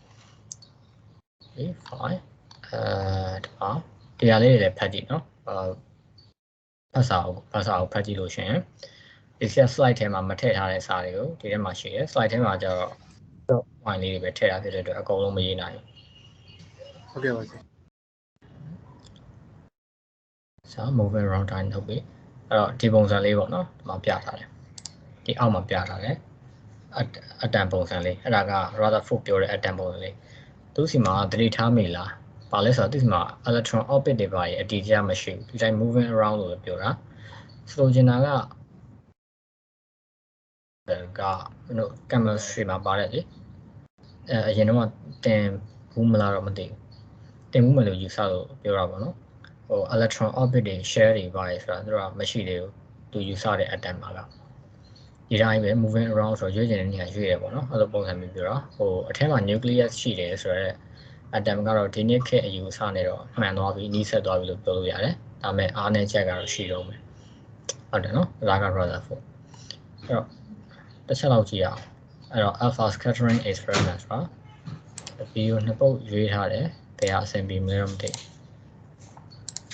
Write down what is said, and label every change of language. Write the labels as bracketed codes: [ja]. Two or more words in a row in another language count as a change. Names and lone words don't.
[my] fine ဒီဟာလေးတွေလည်းဖတ်ကြည့်နော်ဖတ်စာကိုဖတ်ကြည့်လို့ရှိရင်ဒီ slide ထဲမှာမထည့်ထားတဲ့စာတွေကိုဒီထဲမှာရှိတယ် slide ထဲမှာကျတော့ point လေးတွေပဲထည့်ထားဖြစ်တဲ့အတွက်အကုန်လုံးမရေးနိုင်ဘူးဟုတ်ကဲ့ပါဆရာ [en] moving around time [my] ဟုတ်ပြီအဲ့တော့ဒီပုံစံလေးပေါ့နော်ဒီမှာပြထားတယ်ဒီအောက်မှာပြထားတယ်အတန်ပုံစံလေးအဲ့ဒါက Rutherford ပြောတဲ့အတန်ပုံစံလေးသူစီမှာတတိထားမိလားဘာလဲဆိုတော့သူစီမှာ [en] electron orbit [my] တွေပါအတည်ကြမရှိဘူးဒီတိုင်း [en] moving around [my] လို့ပြောတာဆိုချင်တာက chemistry မှာပါတယ်လေအရင်တော့တင်ဘူးမလားတော့မသိဘူးတင်ဘူးမလို့ယူဆလို့ပြောတာပေါ့နော် [en] electron orbit [my] တွေ share တွေ ပါတယ်ဆိုတာသူကမရှိသေးဘူးသူယူဆတဲ့ atom မှာကဒီတိုင်းပဲ [en] moving around [my] ဆိုတော့ရွေ့ကျင်တဲ့နေရာရွေ့ရပေါ့နော်အဲ့လိုပုံစံမျိုးပြောတာအထက်မှာ nucleus ရှိတယ်ဆိုတော့ atom ကတော့ဒီနေ့ခေတ်အယူအဆနဲ့တော့မှန်သွားပြီနီးစပ်သွားပြီလို့ပြောလို့ရတယ်ဒါပေမဲ့အားနည်းချက်ကတော့ရှိတော့မယ်ဟုတ်တယ်နော်ဒါက Rutherford အဲ့တော့တစ်ချက်လောက်ကြည့်အောင်အဲ့တော့ [en] alpha scattering experiments [my] ပါဗီဒီယိုနှစ်ပုတ်ရွေးထားတယ်ဘယ်ဟာအဆင်ပြေမလဲတော့မသိ